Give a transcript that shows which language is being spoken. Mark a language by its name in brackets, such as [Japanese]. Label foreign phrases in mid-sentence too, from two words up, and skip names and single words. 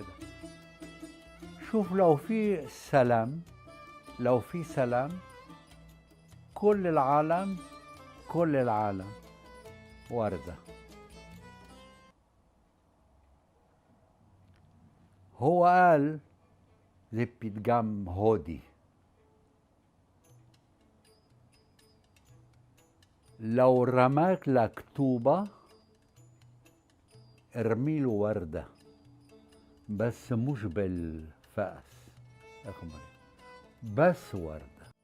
[Arabic] شوف لو في سلام كل العالم وردة. هو قال [Hebrew] זה פתגם הודי. [Arabic] لو رماك لك طوبة ارمي له وردة، بس مش بالفأس، بس وردة.